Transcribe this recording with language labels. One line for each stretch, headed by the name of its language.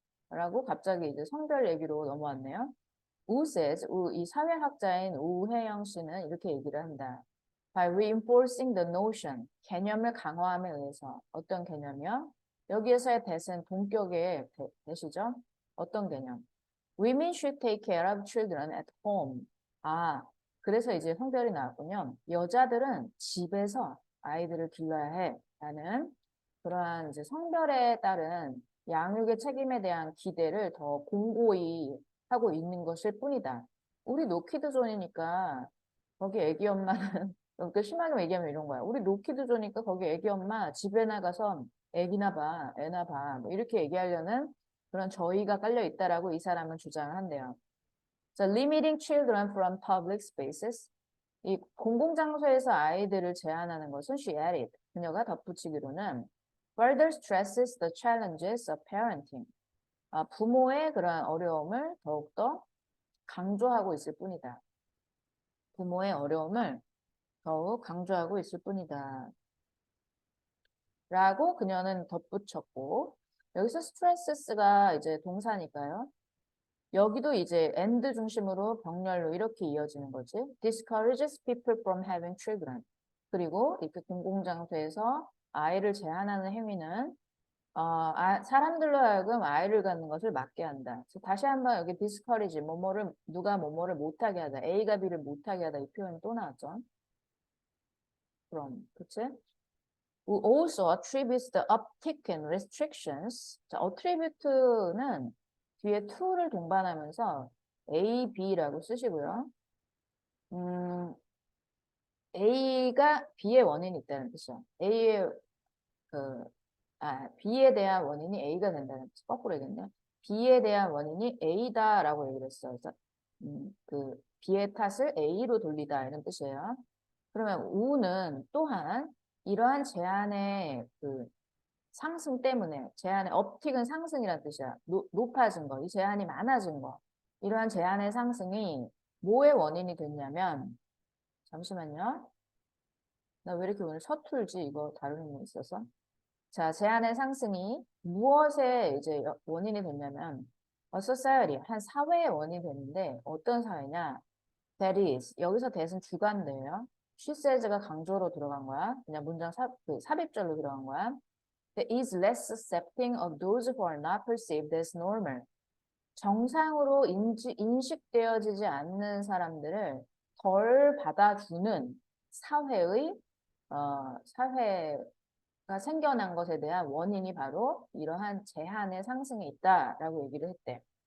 Korean: 라고 갑자기 이제 성별 얘기로 넘어왔네요. says, 이 사회학자인 우혜영 씨는 이렇게 얘기를 한다.
English: By reinforcing the notion,
Korean: 개념을 강화함에 의해서 어떤 개념이요? 여기에서의 that은 동격의 that이죠. 어떤 개념?
English: Women should take care of children at home.
Korean: 그래서 이제 성별이 나왔군요. 여자들은 집에서 아이들을 길러야 해. 라는 그러한 이제 성별에 따른 양육의 책임에 대한 기대를 더 공고히 하고 있는 것일 뿐이다. 우리 노키드존이니까 거기 애기 엄마는 그러니까 심하게 얘기하면 이런 거야. 우리 노키드존이니까 거기 애기 엄마 집에 나가서 애기나 봐, 애나 봐. 뭐 이렇게 얘기하려는 그런 저의가 깔려 있다라고 이 사람은 주장을 한대요.
English: So limiting children from public spaces.
Korean: 이 공공장소에서 아이들을 제한하는 것은
English: she added.
Korean: 그녀가 덧붙이기로는
English: further stresses the challenges of parenting.
Korean: 부모의 그러한 어려움을 더욱더 강조하고 있을 뿐이다. 부모의 어려움을 더욱 강조하고 있을 뿐이다. 라고 그녀는 덧붙였고, 여기서 stresses,가 이제 동사니까요. 여기도 이제 and 중심으로 병렬로 이렇게 이어지는 거지.
English: discourages people from having children.
Korean: 그리고 이렇게 공공장소에서 아이를 제한하는 행위는 사람들로 하여금 아이를 갖는 것을 막게 한다. 그래서 다시 한번 여기 discourage, 누가 뭐뭐를 못하게 하다. A가 B를 못하게 하다. 이 표현이 또 나왔죠. 그럼, 그치?
English: Who also attributes the uptick in restrictions.
Korean: 자, attribute는 뒤에 to를 동반하면서 A, B라고 쓰시고요. A가 B의 원인이 있다는 뜻이야. A의 B에 대한 원인이 A가 된다는 뜻. 거꾸로 얘기했네. B에 대한 원인이 A다라고 얘기를 했어요. 그래서 B의 탓을 A로 돌리다 이런 뜻이에요. 그러면 우는 또한 이러한 제한의 상승 때문에 제한의 업틱은 상승이라는 뜻이야. 높아진 거, 이 제한이 많아진 거. 이러한 제한의 상승이 뭐의 원인이 됐냐면 잠시만요. 나 왜 이렇게 오늘 서툴지? 이거 다루는 거 있어서. 자, 제한의 상승이 무엇에 이제 원인이 됐냐면 a society, 한 사회의 원인이 됐는데 어떤 사회냐? That is, 여기서 that은 주관대예요.
English: She says
Korean: 가 강조로 들어간 거야. 그냥 문장 삽입절로 들어간 거야.
English: That is less accepting of those who are not perceived as normal.
Korean: 정상으로 인식되어지지 않는 사람들을 덜 받아주는 사회가 생겨난 것에 대한 원인이 바로 이러한 제한의 상승에 있다라고 얘기를 했대.